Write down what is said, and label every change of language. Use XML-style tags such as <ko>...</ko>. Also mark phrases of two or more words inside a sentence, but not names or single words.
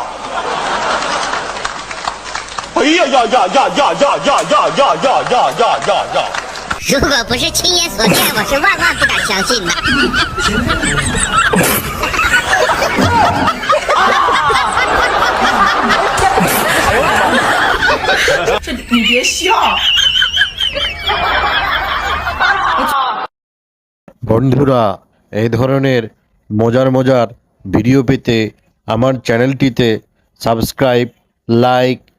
<zh>哎呀呀呀呀呀呀呀呀呀呀呀呀呀！如果不是亲眼所见，我是万万不敢相信的。这你别笑。</zh> <bn>বন্ধুরা এই ধরনের মজার মজার ভিডিও পেতে আমার চ্যানেলটিতে</bn> <en>subscribe like</en>